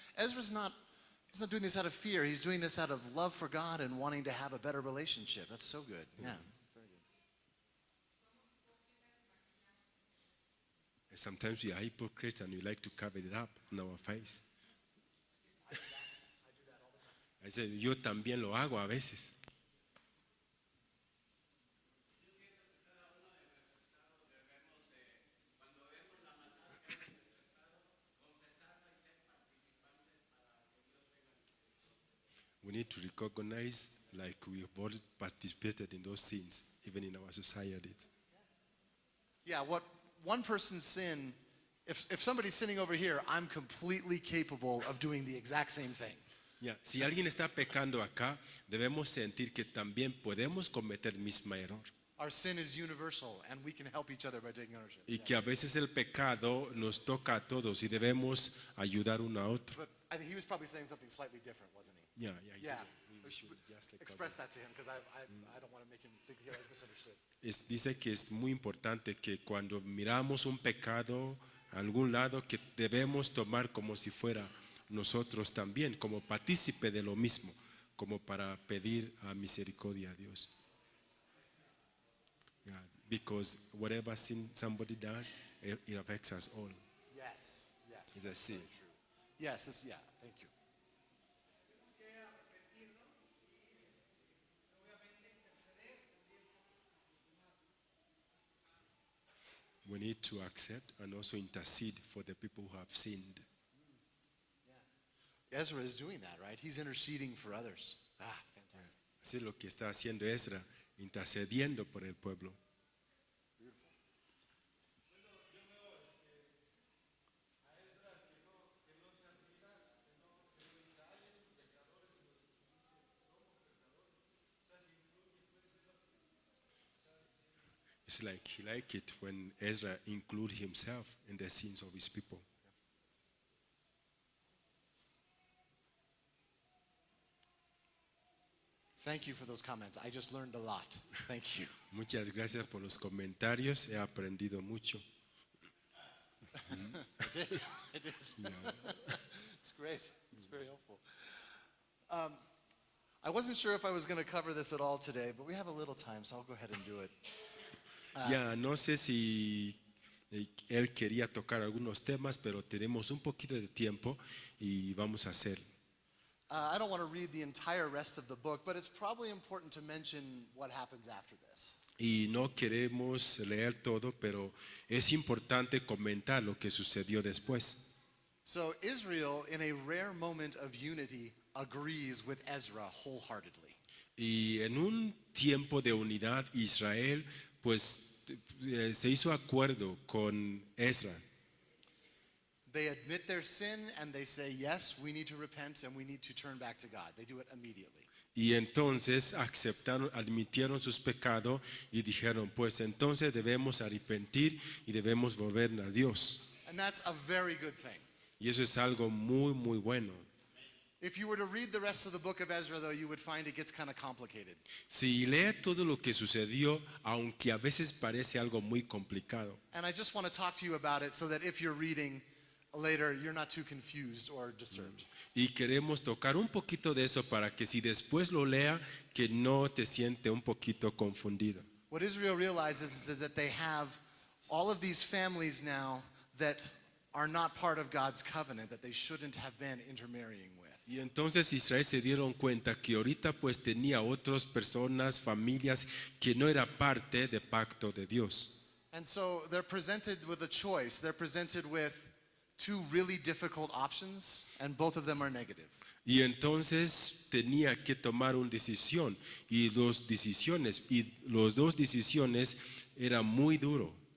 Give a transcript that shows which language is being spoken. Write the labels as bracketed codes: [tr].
[en] Ezra's not, he's not doing this out of fear. He's doing this out of love for God and wanting to have a better relationship. That's so good. Yeah. Very good. And sometimes we are hypocrites and we like to cover it up on our face. I said, [es] yo también lo hago a veces. [en] We need to recognize like we have all participated in those sins, even in our society. Yeah, what one person's sin, if somebody's sinning over here, I'm completely capable of doing the exact same thing. Yeah. [es] Si alguien está pecando acá, debemos sentir que también podemos cometer el mismo error. [en] Our sin is universal, and we can help each other by taking ownership. [es] Y que a veces el pecado nos toca a todos y debemos ayudar uno a otro. [en] But I think he was probably saying something slightly different, wasn't he? Yeah, Yeah. we should just like Express that to him, because I don't want to make him think he was misunderstood. [es] Dice que es muy importante que cuando miramos un pecado a algún lado que debemos tomar como si fuera nosotros también, como partícipe de lo mismo, como para pedir a misericordia a Dios. [en] Yeah, because whatever sin somebody does, it affects us all. Yes, yes. It's a sin. Very true. Yes, yeah, thank you. We need to accept and also intercede for the people who have sinned. Ezra is doing that, right? He's interceding for others. Ah, fantastic. [es] Así es lo que está haciendo Ezra, intercediendo por el pueblo. [en] It's like he liked it when Ezra included himself in the sins of his people. Thank you for those comments. I just learned a lot. Thank you. [es] Muchas gracias por los comentarios, he aprendido mucho. [en] I did. I did. It's great. It's very helpful. I wasn't sure if I was going to cover this at all today, but we have a little time, so I'll go ahead and do it. [es] Ya no sé si él quería tocar algunos temas, pero tenemos un poquito de tiempo y vamos a hacer. [en] I don't want to read the entire rest of the book, but it's probably important to mention what happens after this. [es] Y no queremos leer todo, pero es importante comentar lo que sucedió después. [en] So Israel, in a rare moment of unity, agrees with Ezra wholeheartedly. [es] Y en un tiempo de unidad, Israel, pues se hizo acuerdo con Ezra. [en] they admit their sin and they say, yes, we need to repent and we need to turn back to God. They do it immediately. [es] Y entonces admitieron sus pecados y dijeron, pues entonces debemos arrepentir y debemos volver a Dios. [en] And that's a very good thing. [es] Y eso es algo muy, muy bueno. [en] If you were to read the rest of the book of Ezra, though, you would find it gets kind of complicated. [es] Si lee todo lo que sucedió, aunque a veces parece algo muy complicado. [en] And I just want to talk to you about it so that if you're reading later, you're not too confused or disturbed. [es] Y queremos tocar un poquito de eso para que si después lo lea, que no te siente un poquito confundido. [en] What Israel realizes is that they have all of these families now that are not part of God's covenant, that they shouldn't have been intermarrying with. [es] Y entonces Israel se dieron cuenta que ahorita pues tenía otras personas, familias que no era parte del pacto de Dios. [en] And so they're presented with a choice. They're presented with two really difficult options, and both of them are negative. [es] Y entonces tenía que tomar una decisión y los dos decisiones eran muy duro.